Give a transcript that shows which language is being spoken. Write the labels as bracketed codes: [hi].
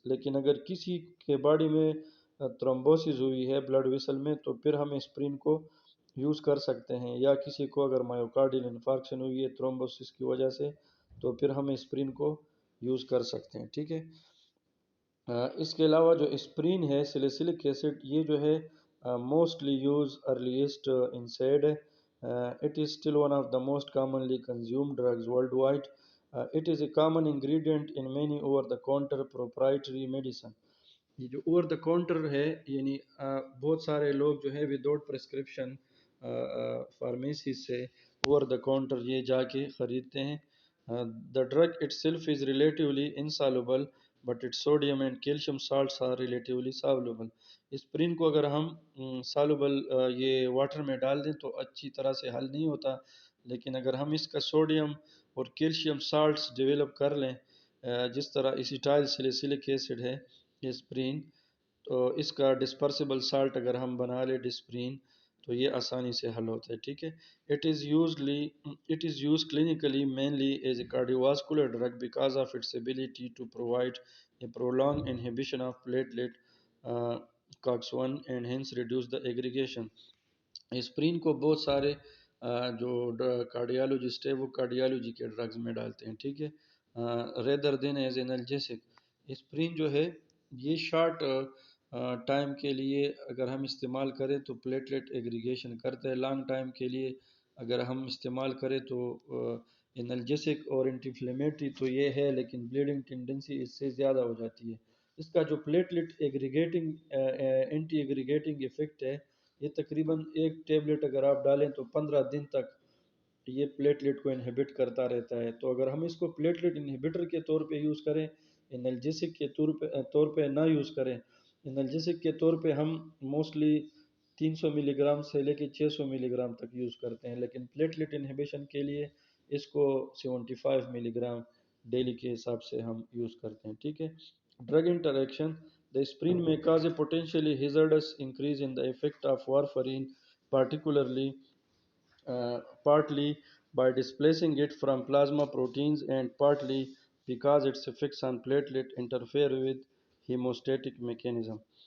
[ur] لیکن اگر کسی کے باڈی میں تھرومبوسس ہوئی ہے بلڈ ویسل میں تو پھر ہم اسپرین کو یوز کر سکتے ہیں، یا کسی کو اگر مایوکارڈیل انفارکشن ہوئی ہے تھرومبوسس کی وجہ سے تو پھر ہم اسپرین کو یوز کر سکتے ہیں، ٹھیک ہے. اس کے علاوہ جو اسپرین ہے سلیسلک ایسڈ یہ جو ہے موسٹلی یوز ارلیسٹ انسائڈ ہے. [en] It is still one of the most commonly consumed drugs worldwide. It is a common ingredient in many over-the-counter proprietary medicine. [ur] یہ جو اوور دا کاؤنٹر ہے یعنی بہت سارے لوگ جو ہے وداؤٹ پرسکرپشن فارمیسی سے اوور دا کاؤنٹر یہ جا کے خریدتے ہیں. [en] The drug itself is relatively insoluble but it sodium and calcium salts are relatively soluble. [ur] Aspirin کو اگر ہم سالوبل یہ واٹر میں ڈال دیں تو اچھی طرح سے حل نہیں ہوتا، لیکن اگر ہم اس کا سوڈیم اور کیلشیم سالٹس ڈیولپ کر لیں جس طرح اسیٹائل سلیسلک ایسڈ ہے اسپرین، تو اس کا ڈسپرسیبل سالٹ اگر ہم بنا لیں ڈسپرین تو یہ آسانی سے حل ہوتا ہے، ٹھیک ہے. [en] It is used clinically mainly as a cardiovascular drug because of its ability to provide a prolonged inhibition of platelet COX-1 and hence reduce the aggregation. [ur] Aspirin کو بہت سارے جو کارڈیالوجسٹ ہے وہ کارڈیالوجی کے ڈرگز میں ڈالتے ہیں، ٹھیک ہے. [en] Rather than as analgesic. [ur] اسپرین جو ہے یہ شارٹ ٹائم کے لیے اگر ہم استعمال کریں تو پلیٹلیٹ ایگریگیشن کرتا ہے، لانگ ٹائم کے لیے اگر ہم استعمال کریں تو انالجیسک اور اینٹی انفلیمیٹری تو یہ ہے، لیکن بلیڈنگ ٹینڈنسی اس سے زیادہ ہو جاتی ہے. اس کا جو پلیٹلیٹ ایگریگیٹنگ اینٹی ایگریگیٹنگ ایفیکٹ ہے یہ تقریباً ایک ٹیبلٹ اگر آپ ڈالیں تو 15 دن تک یہ پلیٹلیٹ کو انہیبٹ کرتا رہتا ہے. تو اگر ہم اس کو پلیٹلیٹ انہیبٹر کے طور پہ یوز کریں، انالجیسک کے طور پہ نہ یوز کریں. انالجیسک کے طور پہ ہم موسٹلی 300 ملی گرام سے لے کے 600 ملی گرام تک یوز کرتے ہیں، لیکن پلیٹلیٹ انہیبیشن کے لیے اس کو 75 ملی گرام ڈیلی کے حساب سے ہم یوز کرتے ہیں. ٹھیک ہے. Drug interaction. [en] The aspirin may cause a potentially hazardous increase in the effect of warfarin, particularly partly by displacing it from plasma proteins and partly because its effects on platelet interfere with hemostatic mechanism.